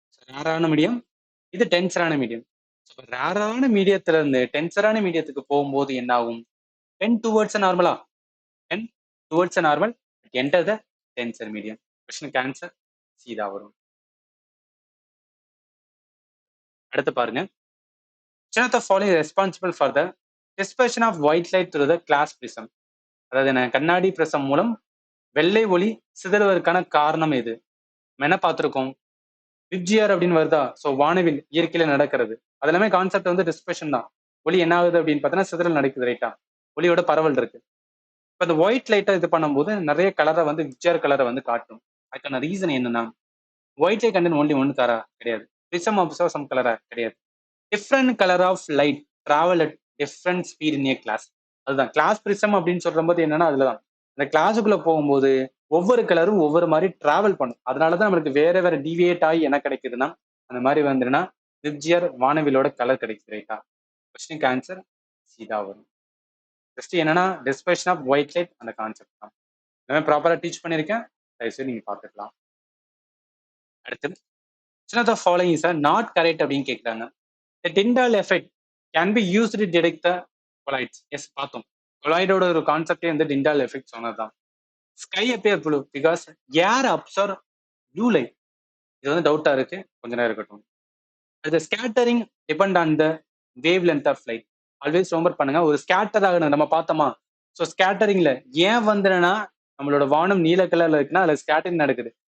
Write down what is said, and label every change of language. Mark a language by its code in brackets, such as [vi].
[ta] ரேரான மீடியம், இது டென்சரான மீடியம். ரேரான மீடியத்துல இருந்து டென்சரான மீடியத்துக்கு போகும்போது என்ன ஆகும், [en] Tend towards நார்மலா, tend towards normal, enter the denser medium. [ta] கொஸ்டினுக்கு ஆன்சர் சீதா வரும். [en] அடுத்து பாருங்க, which of the following is responsible for the dispersion of white light through the glass prism. [ta] அதாவது என்ன, கண்ணாடி பிரசம் மூலம் வெள்ளை ஒளி சிதறுவதற்கான காரணம் எது? நம்ம என்ன பார்த்திருக்கோம், விப்ஜிஆர் அப்படின்னு வருதா, ஸோ வானவில் இயற்கையில நடக்கிறது. அது எல்லாமே கான்செப்ட் வந்து டிஸ்பர்ஷன் தான். ஒளி என்ன ஆகுது அப்படின்னு பார்த்தீங்கன்னா சிதறல் நடக்குது, ரைட்டா? ஒளியோட பரவல் இருக்கு. இப்போ இந்த ஒயிட் லைட்டை இது பண்ணும்போது நிறைய கலரை வந்து விப்ஜிஆர் கலரை வந்து காட்டும். அதுக்கான ரீசன் என்னன்னா, ஒயிட் லைட் கண்டென்ட் ஒன்லி ஒன்று கலரா கிடையாது, பிரிசம் அப்சர்வ் சம் கலரா கிடையாது. [en] Different colour of light travel at different speed in a glass. [ta] அதுதான் கிளாஸ் பிரிசம் அப்படின்னு சொல்ற போது என்னன்னா, அதுலதான் அந்த கிளாஸுக்குள்ள போகும்போது ஒவ்வொரு கலரும் ஒவ்வொரு மாதிரி டிராவல் பண்ணும். அதனாலதான் நம்மளுக்கு வேற வேற டிவியேட் ஆகி என்ன கிடைக்குதுன்னா, அந்த மாதிரி வந்துன்னா விப்ஜிஆர் வானவிலோட கலர் கிடைக்குது, ரைட்டா? கொஸ்டினுக்கு ஆன்சர் சீதா வரும். ஜஸ்ட் என்னன்னா டிஸ்பர்ஷன் ஆஃப் ஒயிட் லைட் அந்த கான்செப்ட் தான். எல்லாமே ப்ராப்பரா டீச் பண்ணியிருக்கேன், தயவுசெய்து நீங்க பார்த்துக்கலாம். [en] அடுத்து, which of the following is not correct [ta] அப்படின்னு கேட்குறாங்க. [en] The Tyndall effect can be used to detect the colloids. [ta] Yes, பார்த்தோம். கொலாய்டோட ஒரு கான்செப்டே வந்து டிண்டால் எஃபெக்ட் சொன்னதுதான். [en] Sky appear blue because air observe blue light. [ta] இது வந்து டவுட்டா இருக்கு, கொஞ்ச நேரம் இருக்கட்டும். [en] அது scattering depend on the wavelength of light. [ta] Always remember பண்ணுங்க, ஒரு ஸ்கேட்டர் ஆகணும் நம்ம பார்த்தோமா. ஸோ ஸ்கேட்டரிங்ல ஏன் வந்துன்னா, நம்மளோட வானம் நீல கலர்ல இருக்குன்னா அதுல ஸ்கேட்டரிங் நடக்குது.